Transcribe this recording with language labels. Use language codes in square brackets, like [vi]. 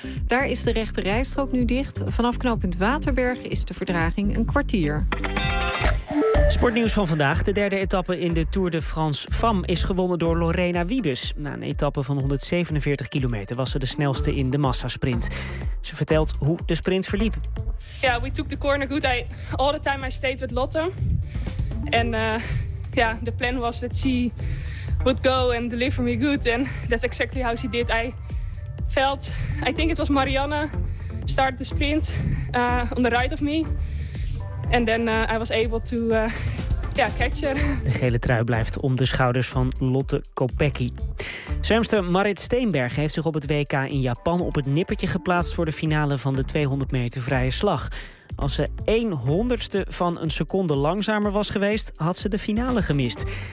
[nl] Daar is de rechte rijstrook nu dicht. Vanaf knooppunt Waterberg is de vertraging een kwartier. Sportnieuws van vandaag. De derde etappe in de Tour de France Femme is gewonnen door Lorena Wiebes. Na een etappe van 147 kilometer was ze de snelste in de massasprint. Ze vertelt hoe de sprint verliep. [en] Ja, we took the corner good. All the time I stayed with Lotte. [nl] En de plan was [en] that she would go and deliver me good. And that's exactly how she did. I felt, I think it was Marianne, started the sprint on the right of me. [nl] En dan was hij [en] able to catch her. [nl] De gele trui blijft om de schouders van Lotte Kopecky. Zwemster Marit Steenberg heeft zich op het WK in Japan op het nippertje geplaatst voor de finale van de 200 meter vrije slag. Als ze 1/100ste van een seconde langzamer was geweest, had ze de finale gemist.